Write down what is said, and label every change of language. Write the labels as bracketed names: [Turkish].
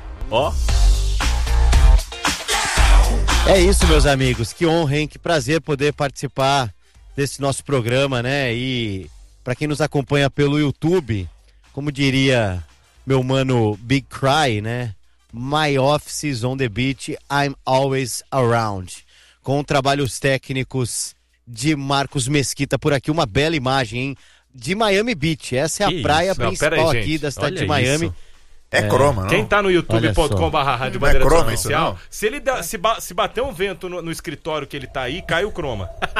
[Portuguese] Ó. Oh. É isso, meus amigos. Que honra, hein? Que prazer poder participar desse nosso programa, né? E pra quem nos acompanha pelo YouTube, como diria meu mano Big Cry, né? [English] My office is on the beach, I'm always around. [Portuguese] Com trabalhos técnicos de Marcos Mesquita por aqui, uma bela imagem, hein? De Miami Beach, essa é a praia principal aqui da cidade de Miami. É croma, não? Quem tá no youtube.com/rádio é croma oficial, se ele der, se bater um vento no escritório que ele tá aí, cai o croma.